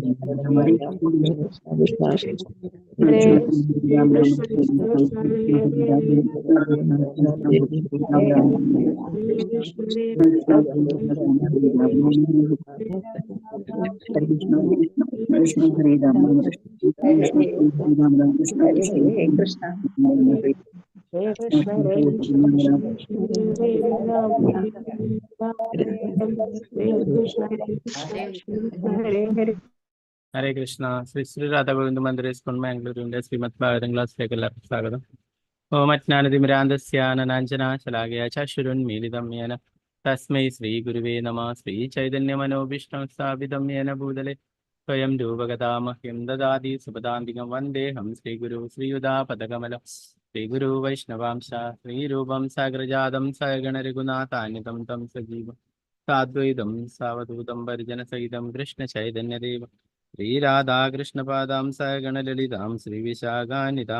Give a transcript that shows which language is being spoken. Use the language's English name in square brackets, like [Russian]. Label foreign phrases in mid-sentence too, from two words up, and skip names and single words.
[Sanskrit] Hare Krishna Krishna Krishna Hare Hare Hare Krishna Hare Krishna Hare Krishna Hare Krishna Krishna Krishna Hare Ram Hare Ram Hare Krishna Hare Krishna Krishna Krishna Hare Hare ഹരേ കൃഷ്ണ. [Malayalam] ശ്രീ ശ്രീ രാധാഗോവിന്ദ മന്ദിര സ്കൂൾ മാംഗ്ലൂരിന്റെ ശ്രീമദ് ഭാഗവതം ക്ലാസ്സിലേക്ക് എല്ലാവർക്കും സ്വാഗതം. [Sanskrit] ഓമജ്ഞാനതിമിരാന്തസ്യാനനാഞ്ജനാശലാകയാ ചക്ഷുരുന്മീലിതം യേന തസ്മൈ ശ്രീ ഗുരുവേ നമഃ. ശ്രീ ചൈതന്യമനോഭീഷ്ടം സ്ഥാപിതം യേന ഭൂതലെ സ്വയം രൂപഗതാമഹ്യം ദദാതി സുപദാന്തികം വന്ദേഹം ശ്രീഗുരു ശ്രീയുതാപദകമലം ശ്രീഗുരു വൈഷ്ണവാംശ ശ്രീരൂപം സാഗ്രജാതം സഗണരഘുനാഥാന്യതം തം സജീവം സാദ്വൈതം സാവധൂതം പരിജനസഹിതം കൃഷ്ണചൈതന്യദേവം ശ്രീരാധാകൃഷ്ണപാദാം സഗണലളിതാം ശ്രീവിശാഖാനിതാം.